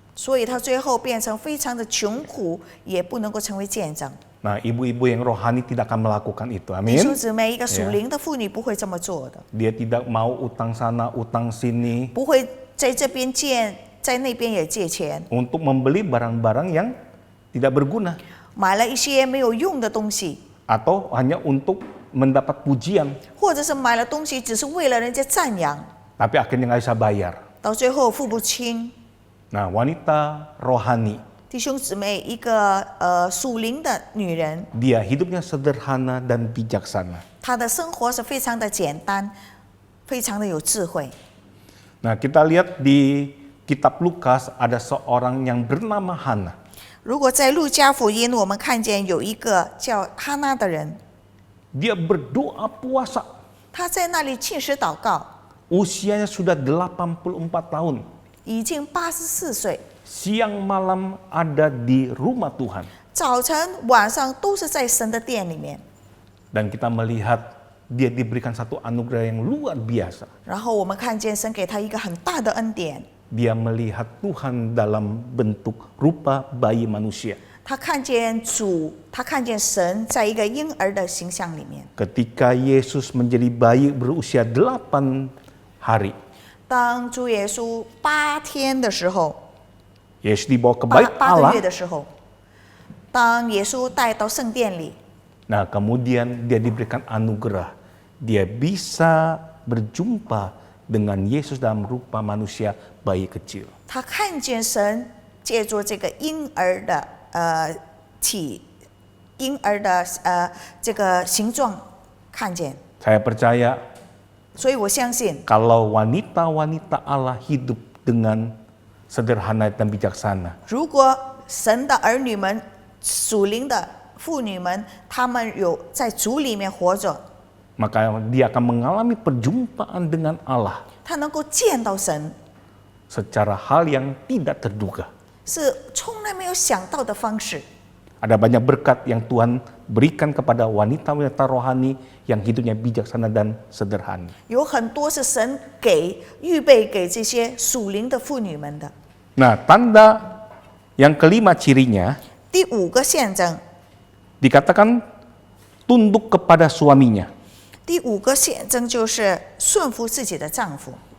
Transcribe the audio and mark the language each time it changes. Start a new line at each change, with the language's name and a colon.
Chinese: 所以他最后变成非常的穷苦，也不能够成为见证。
Indonesian: Nah, ibu-ibu yang rohani tidak akan melakukan itu.
Chinese: 弟兄
Indonesian: Amin.
Chinese: 姊妹，一个属灵的妇女不会这么做的，
Indonesian: Dia tidak mau utang sana, utang sini
Chinese: 不会在这边借，在那边也借钱，
Indonesian: untuk membeli barang-barang yang tidak berguna
Chinese: 买了一些没有用的东西，
Indonesian: atau hanya untuk mendapat pujian.
Chinese: 或者是买了东西只是为了人家赞扬，
Indonesian: tapi akhirnya nggak bisa bayar.
Chinese: 到最后付不清。
Indonesian: Nah, wanita rohani,
Chinese: 弟兄姊妹，一个属灵的女人，
Indonesian: dia hidupnya sederhana dan bijaksana.
Chinese: 她的生活是非常的简单，非常的有智慧。
Indonesian: Nah, kita lihat di kitab Lukas ada seorang yang bernama Hana.
Chinese: 如果在路加福音，我们看见有一个叫哈娜的人，
Indonesian: Dia berdoa puasa.
Chinese: 他在那里禁食祷告，
Indonesian: Usianya sudah 84 tahun.
Chinese: 已经84岁，
Indonesian: Siang malam ada di rumah Tuhan.
Chinese: 早晨晚上都是在神的殿里面。
Indonesian: Dan kita melihat dia diberikan satu anugerah yang luar biasa.
Chinese: 然后我们看见神给他一个很大的恩典，
Indonesian: Dia melihat Tuhan dalam bentuk rupa bayi manusia.
Chinese: 他看见主，他看见神在一个婴儿的形象里面。
Indonesian: Ketika Yesus menjadi bayi berusia 8 hari,
Chinese: 当主耶稣8天的时候，
Indonesian: Yesus dibawa ke bait Allah.
Chinese: 月的时候，当耶稣带到圣殿里，
Indonesian: Nah, kemudian dia diberikan anugerah. Dia bisa berjumpa dengan Yesus dalam rupa manusia bayi kecil.
Chinese: 他看见神借助这个婴儿的这个形状看见，
Indonesian: Saya percaya
Chinese: 所以我相信，
Indonesian: kalau wanita-wanita Allah hidup dengan sederhana dan bijaksana,
Chinese: 如果神的儿女们、属灵的妇女们，他们有在主里面活着，
Indonesian: maka dia akan mengalami perjumpaan dengan Allah
Chinese: 他能够见到神，
Indonesian: secara hal yang tidak terduga.
Chinese: 是从来没有想到的方式。
Indonesian: Ada banyak berkat yang Tuhan berikan kepada wanita-wanita rohani yang hidupnya bijaksana dan sederhana.
Chinese: 有很多是神预备给这些属灵的妇女们的。
Indonesian: Nah, tanda yang kelima cirinya
Chinese: 第5个象征，
Indonesian: dikatakan tunduk kepada suaminya.
Chinese: 第5个象征就是顺服自己的丈夫。